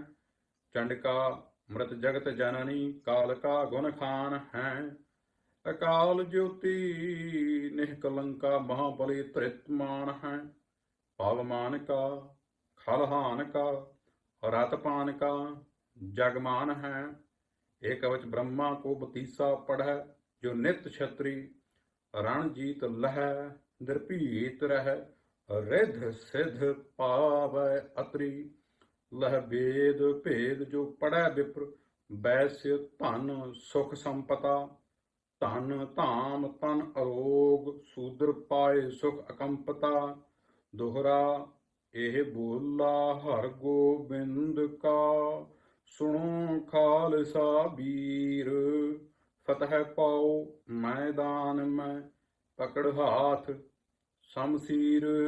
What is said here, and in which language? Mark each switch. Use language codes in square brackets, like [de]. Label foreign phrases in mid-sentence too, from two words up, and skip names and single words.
[bra] ਚੰਡਕਾ ਮ੍ਰਿਤ ਜਗਤ ਜਨਨੀ ਕਾਲਕਾ ਗੁਣ ਖਾਨ ਹੈ। ਅਕਾਲ ਜੋਤੀ ਨਿਹਕਲੰਕਾ ਮਹਾਬਲੀ ਧ੍ਰਿਤਮਾਨ ਹੈ। ਪਵਮਾਨ ਕਾ ਖਲਹਾਨ ਕਾ ਰਤਪਾਨ ਕਾ ਜਗਮਾਨ ਹੈ। ਏਕ ਕਵਚ ब्रह्मा को बतीसा पढ़ै। जो नित छत्री रण जीत लहै। निर्भीत रह रिध सिद्ध पावै अतरी। लह वेद भेद जो पढ़ै विप्र। वैश्य धन सुख संपता। धन धाम तन अरोग शूद्र पाए सुख अकंपता। दोहरा ਇਹ ਬੋਲਾ ਹਰ ਗੋਬਿੰਦ ਕਾ। ਸੁਣੋ ਖਾਲਸਾ ਵੀਰ। ਫਤਿਹ ਪਾਓ ਮੈਦਾਨ ਮੈਂ ਪਕੜ ਹਾਥ ਸ਼ਮਸ਼ੀਰ।